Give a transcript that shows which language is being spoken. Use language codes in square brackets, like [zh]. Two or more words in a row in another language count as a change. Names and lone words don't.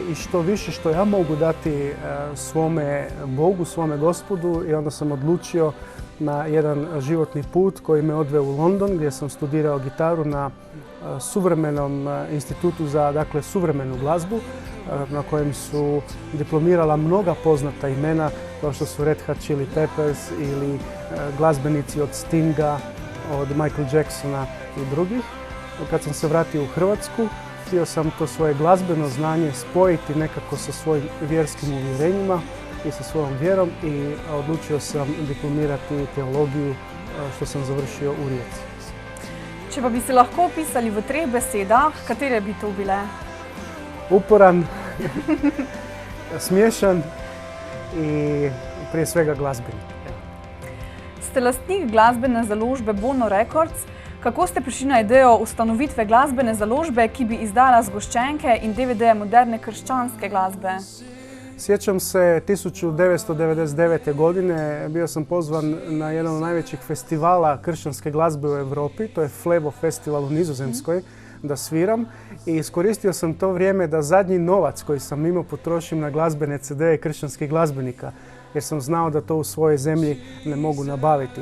[hr] i što više što ja mogu dati svome Bogu, svome Gospodu, i onda sam odlučio na jedan životni put koji me odveo u London, gdje sam studirao gitaru na suvremenom institutu za suvremenu glazbu, na kojem su diplomirala mnoga poznata imena kao što su Red Hot Chili Peppers ili glazbenici od Stinga, od Michael Jacksona i drugih. Kad sam se vratio u Hrvatsku, htio sam to svoje glazbeno znanje spojiti nekako sa svojim vjerskim uvjerenjima i sa svojom vjerom i odlučio sam diplomirati teologiju, što sam završio u Rijeci. [sl] Če pa bi se lahko opisali v 3 besedah, katere bi to bile? [hr] Uporan, smiješan i prije svega glazbenik. [sl] Ste lastnik glasbene založbe Bono Records. Kako ste prišli na idejo ustanovitve glasbene založbe, ki bi izdala zgoščenke in DVD-je moderne [hr] kršćanske glazbe? Sjećam se 1999. godine, bio sam pozvan na jedan od najvećih festivala kršćanske glazbe u Europi, to je Flebo festival u Nizozemskoj, da sviram, i iskoristio sam to vrijeme da zadnji novac koji sam imao potrošim na glazbene CD-e kršćanskih glazbenika, jer sam znao da to u svojoj zemlji ne mogu nabaviti.